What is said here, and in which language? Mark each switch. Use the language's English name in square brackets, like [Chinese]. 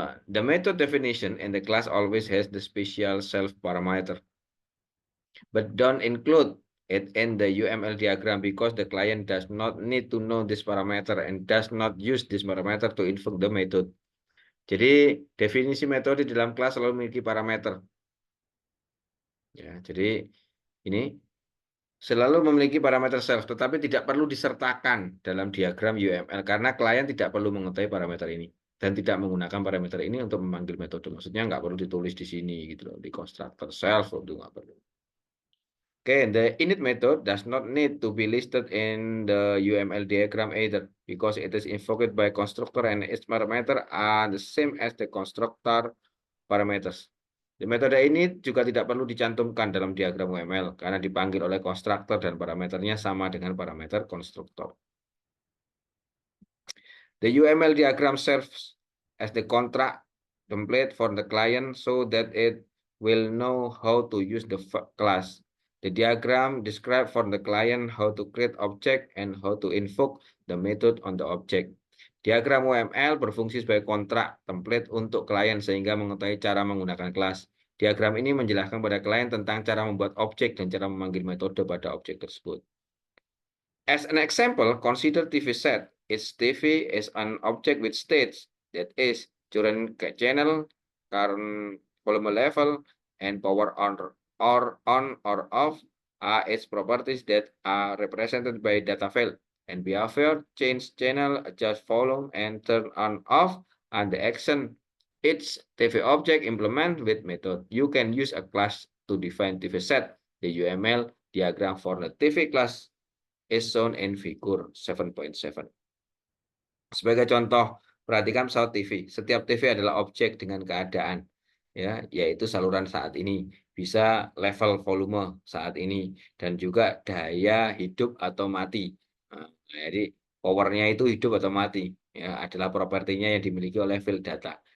[English] The method definition in the class always has the special self parameter, but don't include it in the UML diagram because the client does not need to know this parameter and does not use this parameter to invoke the method. [Indonesian] Jadi definisi metode dalam kelas selalu memiliki parameter. Ya, jadi ini selalu memiliki parameter self, tetapi tidak perlu disertakan dalam diagram UML karena klien tidak perlu mengetahui parameter ini dan tidak menggunakan parameter ini untuk memanggil metode. Maksudnya nggak perlu ditulis di sini gitu loh, di constructor self itu nggak perlu. [English] Okay, the init method does not need to be listed in the UML diagram either because it is invoked by constructor and its parameter are the same as the constructor parameters. [Indonesian] Di metode ini juga tidak perlu dicantumkan dalam diagram UML karena dipanggil oleh konstruktor dan parameternya sama dengan parameter konstruktor. [English] The UML diagram serves as the contract template for the client so that it will know how to use the class. The diagram describes for the client how to create object and how to invoke the method on the object. [Indonesian] Diagram UML berfungsi sebagai kontrak template untuk klien sehingga mengetahui cara menggunakan kelas. Diagram ini menjelaskan pada klien tentang cara membuat objek dan cara memanggil metode pada objek tersebut. [English] As an example, consider TV set. Its TV is an object with states, that is, current channel, current volume level, and power on or off are its properties that are represented by data field. And behavior, change channel, adjust volume, and turn on off are the action each TV object implement with method. You can use a class to define TV set. The UML diagram for the TV class is shown in figure 7.7. [Indonesian] Sebagai contoh, perhatikan pesawat TV. Setiap TV adalah objek dengan keadaan, ya, yaitu saluran saat ini, bisa level volume saat ini, dan juga daya hidup atau mati. Nah, jadi powernya itu hidup atau mati, ya, adalah propertinya yang dimiliki oleh field data.